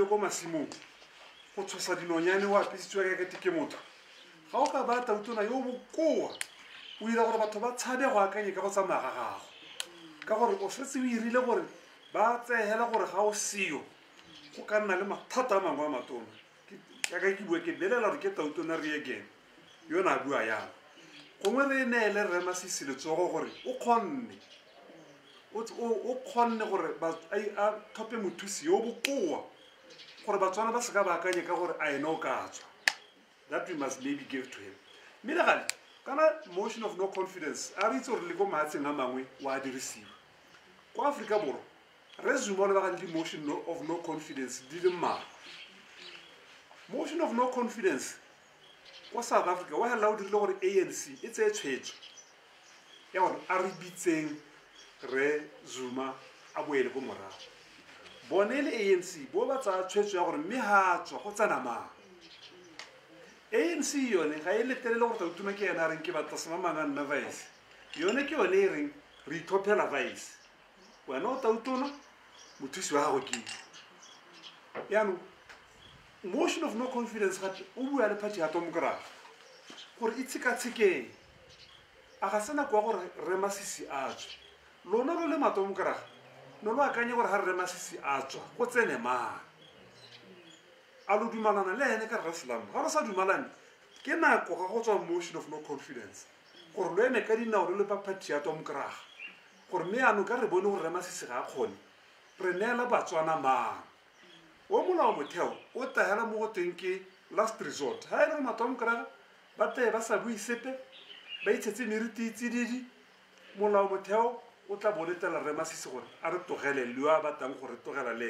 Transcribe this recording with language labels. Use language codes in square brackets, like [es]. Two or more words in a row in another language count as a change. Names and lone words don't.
[tn] ko masimong go tshosa dinonyane o apisitswe ka kete ke motho ga o ka ba tautona yo bokoa o ira gore batho ba tshabe go akanye ka go tsamaya ga gago ka gore o setse o irile gore ba tsehela gore ga o seo go ka nna le mathata a mangwe a matona ka ke bua ke belela gore ke tautona Reagan yona a bua yang gongwe re neele re Masisi letsogo gore o kgonne gore a thope mothusi yo bokoa gore Batswana ba se ka ba akanye ka gore a ena o ka tswa [en] that we must maybe give to him [tn] mme le gale kana [en] motion of no confidence [tn] a re itse gore le ko mahatsheng a mangwe wa dirisiwa ko Afrika Borwa re Zuma le ba le [en] motion of no confidence [tn] di le mmalwa [en] motion of no confidence [tn] ko South Africa wa hela o dirile gore ANC e tseye tshwetso ya gore a re bitseng re Zuma a boele go morago bone le ANC bo ba tsa tshwetso ya gore mme ha tswa go tsana mang ANC yone ga e letelele gore tautona ke yena a reng ke batla semamanga nna vice yone ke yone e reng re ithopela vice wena o tautona mothusi wa gago ke yaanong [en] motion of no confidence [tn] gape o bua le party ya Tomokraga gore e tshekatshekeng a ga sena kwa gore re Masisi a tswe lona lo le matomokraga no lo akanye gore ha re Masisi a tswa go tsene mang a lo dumalana le ene ka re Islam ga re sa dumalane ke nako ga go tswa [en] motion of no confidence [tn] gore lo eme ka dinao le party ya Tomokraga gore me ano ka re bone gore Masisi ga a kgone re neela Batswana mang o molao motheo o tahela mo go teng ke [en] last resort [tn] ha e le matomokraga ba te ba sa bui sepe ba itshetse meriti tsididi molao motheo o tla boletela re Masisi gore a re togele le a batang gore togela le